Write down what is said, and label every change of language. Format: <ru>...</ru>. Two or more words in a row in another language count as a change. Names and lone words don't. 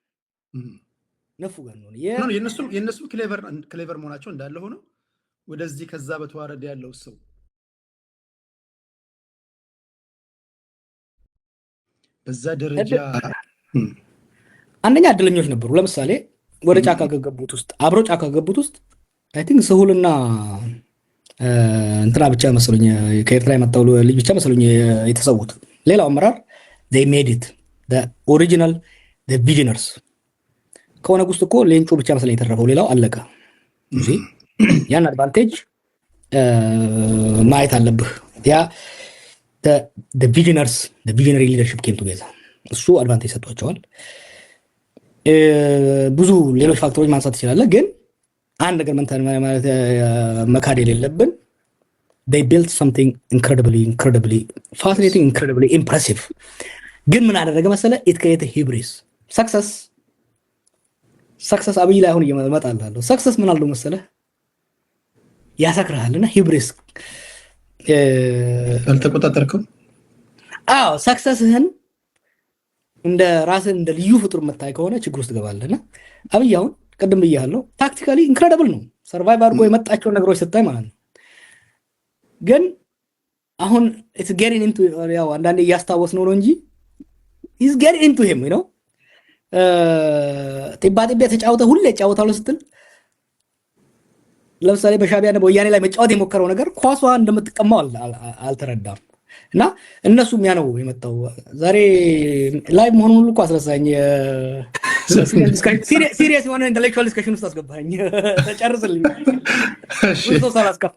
<am>የነሱ ክሌቨር መሆናቸው እንዳለ ሆኖ ወደዚህ ከዛ በተዋረደ ያለው ሰው በዛ ደረጃ አንደኛ እድለኞች ነበሩ። ለምሳሌ ወደ ጫካ ከገቡት ውስጥ አብረው ጫካ ከገቡት ውስጥ</am> <en>I think</en> <am>ስሁልና እንትና ብቻ መሰለኝ ከኤርትራ የመጣው ልጅ ብቻ መሰለኝ የተሰዉት። ሌላው አመራር</am> <en>they made it the original the visionaries</en> <am>ከሆነ ውስጥ እኮ ሌንጮ ብቻ መሰለኝ የተረፈው፣ ሌላው አለቀ። ያን አድቫንቴጅ ማየት አለብህ። ያ</am> <en>visionary leadership came together</en> <am>እሱ አድቫንቴጅ ሰጥቷቸዋል። ብዙ ሌሎች ፋክተሮች ማንሳት ትችላለህ፣ ግን አንድ ነገር ማለት መካድ የሌለብን</am> <en>they built something incredibly fascinating, incredibly impressive።</en> <am>ግን ምን አደረገ መሰለ?</am> <en>it created hubris።</en> <am>ሰክሰስ አብይ ላይ አሁን እየመጣላለሁ። ሰክሰስ ምን አለው መሰለ? ያሰክራልና ሂብሪስ አልተቆጣጠርከው። አዎ ሰክሰስህን እንደ ራስን እንደ ልዩ ፍጡር መታይ ከሆነ ችግር ውስጥ ገባለና አብይ አሁን ቀደም ብያለሁ</am> <en>tactically incredible</en> <am>ነው። ሰርቫይቭ አድርጎ የመጣቸው ነገሮች ስታይ ማለት ነው። ግን አሁን</am> <en>it's getting into</en> <am>ያው አንዳንዴ እያስታወስ ነው እንጂ</am> <en>he's getting into him you know</en> <am>ጢባጢቤ ተጫውተህ ሁሌ ጫወታለሁ ስትል ለምሳሌ በሻቢያና በወያኔ ላይ መጫወት የሞከረው ነገር ኳሷ እንደምትቀማው አልተረዳም። እና እነሱም ያ ነው የመጣው። ዛሬ ላይቭ መሆኑን ሁሉ እኮ አስረሳኝ። ሲሪየስ የሆነ</am> <en>intellectual discussion</en> <am>ውስጥ አስገባኝ። ተጨርስልኝ። እሺ ሳላስከፋ</am>